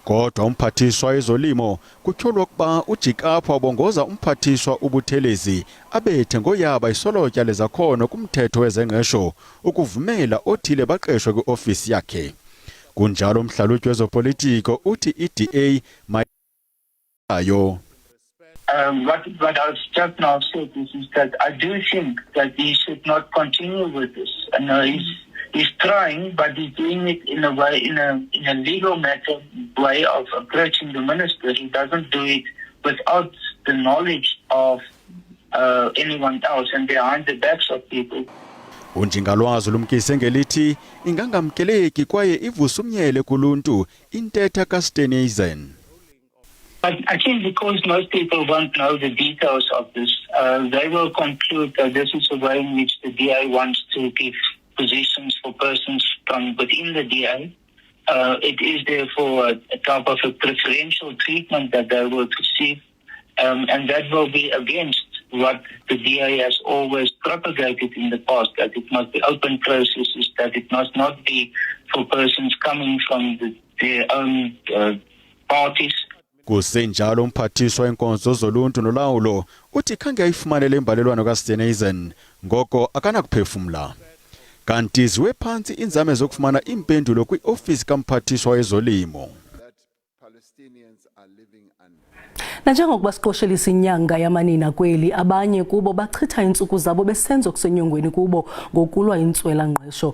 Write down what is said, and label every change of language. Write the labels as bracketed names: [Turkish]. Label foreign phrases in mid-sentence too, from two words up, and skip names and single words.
[Xhosa] Kodwa umphathiswa wezolimo kutyholwa ukuba uJikapho wabongoza umphathiswa uButhelezi abethe ngoyaba isolotya lezakhono kumthetho wezengqesho ukuvumela othile baqeshwe kwiofisi yakhe. Kunjalo umhlalutyi wezopolitiko uthi iDA mayo. [English] What I've just now said is that I do think that he should not continue with this. And he's trying, but he's doing it in a way, in a legal matter way of approaching the minister. He doesn't do it without the knowledge of anyone else and behind the backs of people. [Xhosa] Unjingalwazi lumkise ngelithi ingangamkeleki kwaye ivusumnyele kuluntu intetha kaSteneisen. [English] But I think because most people won't know the details of this, they will conclude that this is a way in which the DA wants to give positions for persons from within the DA. It is therefore a type of a preferential treatment that they will receive, and that will be against what the DA has always propagated in the past, that it must be open processes, that it must not be for persons coming from their own parties. [Xhosa] Kusenjalo umphathiswa wenkonzo zoluntu nolawulo uthi khange ayifumane le mbalelwano kaSteneisen ngoko akanakuphefumla. Kanti ziwe phansi inzame zokufumana impendulo kwiofisi kamphathiswa wezolimo. Nanjengokuba siqoshelisa inyanga yamanina kweli, abanye kubo bachitha intsuku zabo besenzo kusenyongweni kubo ngokulwa intswela ngqesho.